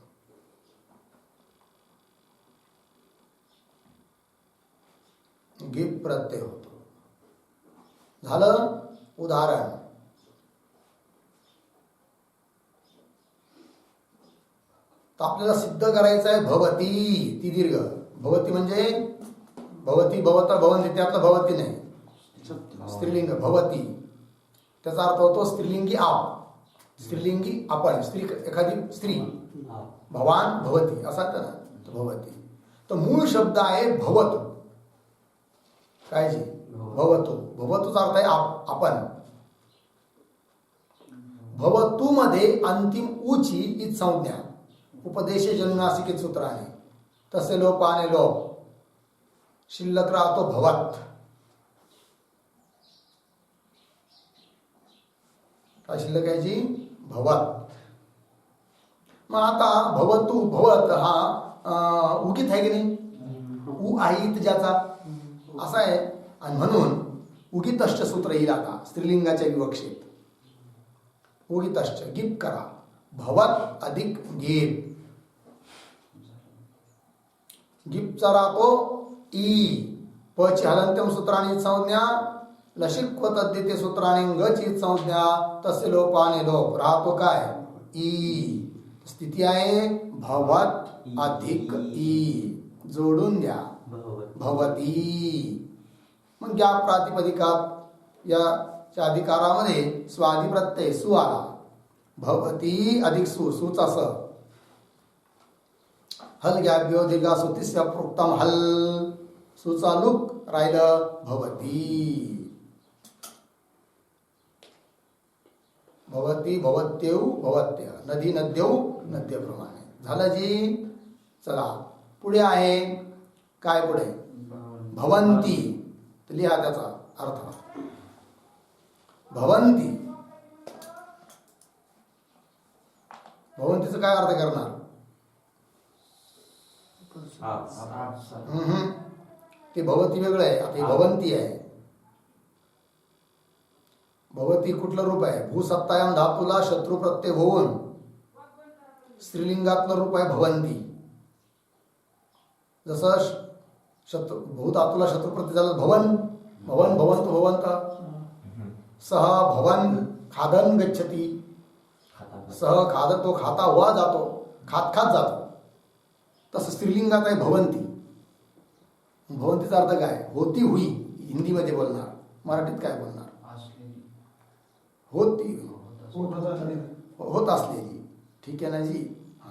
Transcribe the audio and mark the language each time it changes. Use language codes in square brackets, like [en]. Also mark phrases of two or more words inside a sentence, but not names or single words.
[mr] गिप प्रत्यय होतो. झालं? उदाहरण तर आपल्याला सिद्ध करायचं आहे भवती. ती दीर्घ. भवती म्हणजे भवती भवता भवंती, त्यातलं भवती नाही, स्त्रीलिंग भवती. त्याचा अर्थ होतो स्त्रीलिंगी आप. स्त्रीलिंगी आपण. स्त्री एखादी स्त्री. भवान भवती असा तर भवती. तर मूळ शब्द आहे भवतु. काय जी? भवतु. भवतुचा अर्थ आहे आपण. भवतु मध्ये अंतिम उची इत संज्ञा [sa] उपदेशे जनुनासिकेत [mr] सूत्राने. तसे लोपाने लोप शिल्लक राहतो भवत. काय शिल्लक आहे जी? भवत. मग आता भवतु भवत हा उगीत आहे की नाही? उ आहे इत ज्याचा असा आहे. आणि म्हणून उगीतश्च सूत्र येईल आता स्त्रीलिंगाच्या विवक्षेत. उगीतश्च गिप करा. भवत अधिक गिप. गिपचा राहतो ई. पची हलंत्यम सूत्राने संज्ञा. [sa] लशिक्व तद्धिते [mr] सूत्राने गची संज्ञा. तसे लोपाने लोप राहतो काय? ई. स्थिती आहे भवत अधिक ई. जोडून द्या भवती. मग या प्रातिपदिकात या अधिकारामध्ये स्वादी प्रत्यय सु आला. भवती अधिक सु. सुचा स. [sa] हल ग्याभ्यो दीर्घा सुतिस्य प्रोक्तम हल. [mr] सुचा लुक राहिलं भवती. [sa] भवती भवत्येव भवत्य. नदी नद्यौ [mr] नद्यप्रमाणे. झालं जी? चला पुढे आहे काय? पुढे भवंती. लिहा त्याचा अर्थ. भवंती भवंतीचं काय अर्थ करणार? ते भवती वेगळं आहे, आता हे भवंती आहे. भवती कुठलं रूप आहे? भूसत्तायाम धातूला शत्रू प्रत्यय होऊन स्त्रीलिंगातलं रूप आहे भवंती. जसं शत्रु भूधातूला शत्रू प्रत्यय झालं भवन, भवन भवंत भवंत. [sa] सह भवन खादन गच्छती, [mr] सह खाद तो [hi] खाता हुआ [mr] जातो, खात खात जातो. तसं स्त्रीलिंगात आहे भवंती. भवंतीचा अर्थ काय? [hi] होती हुई [mr] हिंदीमध्ये बोलणार, मराठीत काय बोलणार? होती, होत असलेली. ठीक आहे ना जी? हा.